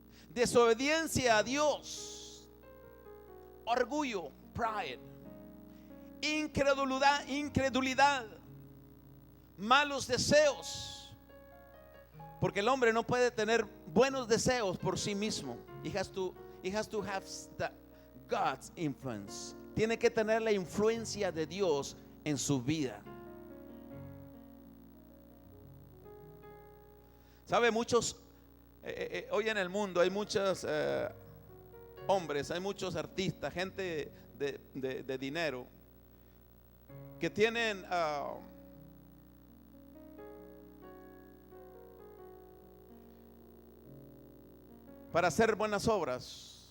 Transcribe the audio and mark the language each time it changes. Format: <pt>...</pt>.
<es>Desobediencia a Dios, orgullo, pride, incredulidad, malos deseos. Porque el hombre no puede tener buenos deseos por sí mismo.</es> <en>He has to have God's influence.</en> <es>Tiene que tener la influencia de Dios en su vida. ¿Sabe? Muchos hoy en el mundo hay muchos hombres, hay muchos artistas, gente de dinero que tienen para hacer buenas obras.</es>